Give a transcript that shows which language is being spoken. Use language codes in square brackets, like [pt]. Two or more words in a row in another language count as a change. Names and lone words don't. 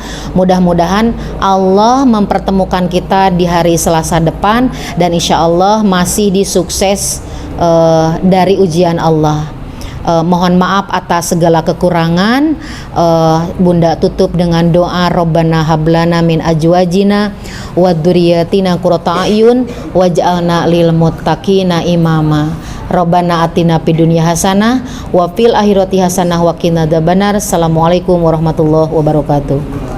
[id] Mudah-mudahan Allah mempertemukan kita di hari Selasa depan dan [ar] إن شاء الله [id] masih disukses dari ujian Allah. Mohon maaf atas segala kekurangan. Bunda tutup dengan doa [ar] ربنا هب لنا من أزواجنا وذرياتنا قرة أعين واجعلنا للمتقين إماما. ربنا آتنا في الدنيا حسنة وفي الآخرة حسنة وقنا عذاب النار. السلام عليكم ورحمة الله وبركاته.